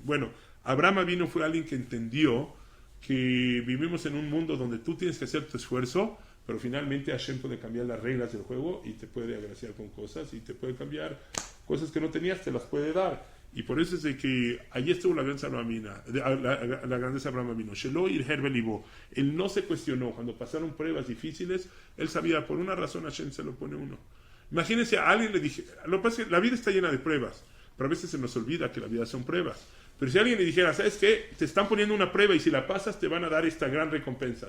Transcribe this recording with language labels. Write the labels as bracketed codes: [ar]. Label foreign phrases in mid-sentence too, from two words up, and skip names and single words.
[es] Bueno, Abraham Avinu fue alguien que entendió que vivimos en un mundo donde tú tienes que hacer tu esfuerzo, pero finalmente Hashem puede cambiar las reglas del juego y te puede agraciar con cosas y te puede cambiar cosas que no tenías, te las puede dar. Y por eso es de que allí estuvo la grandeza de Abraham Avinu. [he] שלא הרהר בליבו. [es] Él no se cuestionó. Cuando pasaron pruebas difíciles, él sabía, por una razón Hashem se lo pone uno. Imagínense, a alguien le dije, lo que pasa es que la vida está llena de pruebas, pero a veces se nos olvida que la vida son pruebas. Pero si alguien le dijera, ¿sabes qué? Te están poniendo una prueba y si la pasas te van a dar esta gran recompensa.